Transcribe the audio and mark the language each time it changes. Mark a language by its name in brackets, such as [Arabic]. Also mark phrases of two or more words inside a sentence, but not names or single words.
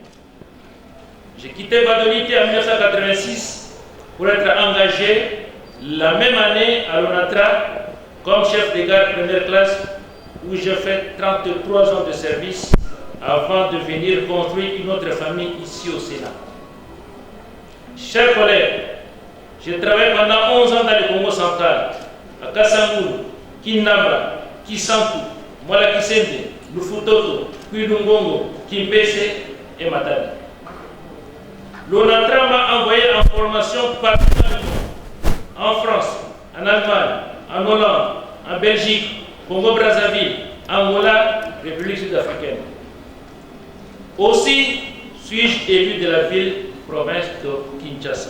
[French] J'ai quitté Badolite en 1986 pour être engagé la même année à l'ONATRA comme chef de gare première classe, où j'ai fait 33 ans de service avant de venir construire une autre famille ici au Sénat. Chers collègues, j'ai travaillé pendant 11 ans dans le Congo central, à Kassamoun, Kinamba, Kisantu, Mwala Kisende, Lufutoto, Kwilungongo, Kimpese et Matadi. L'ONATRA m'a envoyé en formation partout dans le monde, en France, en Allemagne, en Hollande, en Belgique, Congo-Brazzaville, Angola, République sud-africaine. Aussi suis-je élu de la ville-province de Kinshasa.